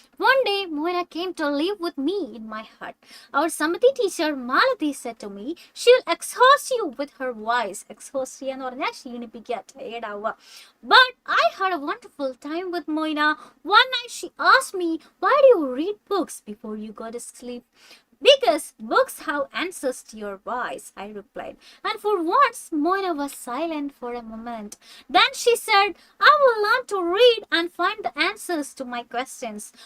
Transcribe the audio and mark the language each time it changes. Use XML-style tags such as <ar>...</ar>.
<en>One day, Moira came to live with me in my hut. Our Samati teacher, Malati, said to me, she'll exhaust you with her voice.</en> <ml>Exhaust എന്ന് പറഞ്ഞാൽ ക്ഷീണിപ്പിക്കുക, tired ആവുക.</ml> <en>But I had a wonderful time with Moira. One night she asked me, why do you read books before you go to sleep? Because books have answers to your voice, I replied. And for once, Moina was silent for a moment. Then she said, I will learn to read and find the answers to my questions.</en>